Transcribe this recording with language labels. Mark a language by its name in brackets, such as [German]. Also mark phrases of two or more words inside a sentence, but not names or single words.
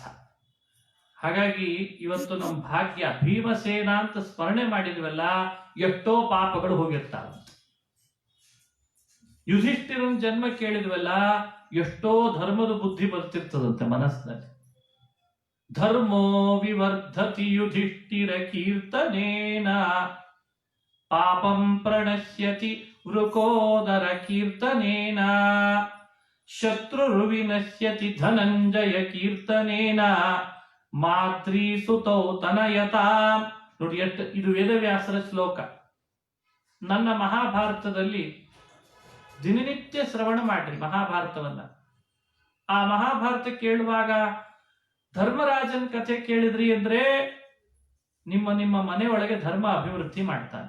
[Kannada] ಹಾಗಾಗಿ ಇವತ್ತು ನಮ್ಮ ಭಾಗ್ಯ, ಭೀಮಸೇನ ಅಂತ ಸ್ಮರಣೆ ಮಾಡಿದ್ವಲ್ಲ, ಎಷ್ಟೋ ಪಾಪಗಳು ಹೋಗಿರ್ತಾವ. ಯುಧಿಷ್ಠಿರನ ಜನ್ಮ ಕೇಳಿದ್ವಲ್ಲ, ಎಷ್ಟೋ ಧರ್ಮದ ಬುದ್ಧಿ ಬರ್ತಿರ್ತದಂತೆ ಮನಸ್ಸಿನಲ್ಲಿ. [Sanskrit] ಧರ್ಮೋ ವಿವರ್ಧತಿ ಯುಧಿಷ್ಠಿರ ಕೀರ್ತನೇನ ಪಾಪಂ ಪ್ರಣಶ್ಯತಿ ವೃಕೋದರ ಕೀರ್ತನೇನ ಶತ್ರುರು ವಿನಶ್ಯತಿ ಧನಂಜಯ ಕೀರ್ತನೇನ ಮಾತ್ರಿ ಸುತೌ ತನಯತಾ. [Kannada] ನೋಡಿ, ಇದು ವೇದವ್ಯಾಸರ ಶ್ಲೋಕ. ನನ್ನ ಮಹಾಭಾರತದಲ್ಲಿ ದಿನನಿತ್ಯ ಶ್ರವಣ ಮಾಡ್ರಿ ಮಹಾಭಾರತವನ್ನ. ಆ ಮಹಾಭಾರತ ಕೇಳುವಾಗ ಧರ್ಮರಾಜನ್ ಕಥೆ ಕೇಳಿದ್ರಿ ಅಂದ್ರೆ ನಿಮ್ಮ ನಿಮ್ಮ ಮನೆ ಒಳಗೆ ಧರ್ಮ ಅಭಿವೃದ್ಧಿ ಮಾಡ್ತಾನೆ.